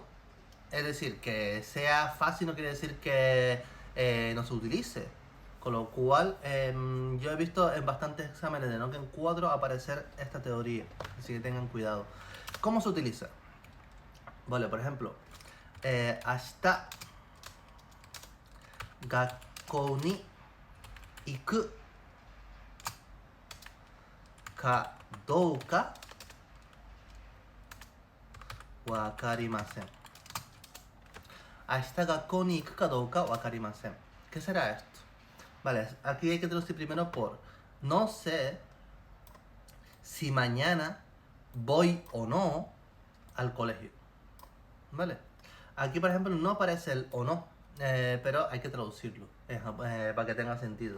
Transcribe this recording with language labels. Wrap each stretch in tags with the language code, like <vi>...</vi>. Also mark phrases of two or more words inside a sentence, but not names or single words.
<es>Es decir, que sea fácil no quiere decir que no se utilice. Con lo cual, yo he visto en bastantes exámenes de Noken 4 aparecer esta teoría. Así que tengan cuidado. ¿Cómo se utiliza? Vale, por ejemplo,</es> <ja>明日学校に行くかどうか分かりません. 明日学校に行くかどうか分かりません.</ja> <es>¿Qué será esto? Vale, aquí hay que traducir primero por no sé si mañana voy o no al colegio. ¿Vale? Aquí, por ejemplo, no aparece el o no, pero hay que traducirlo para que tenga sentido.</es>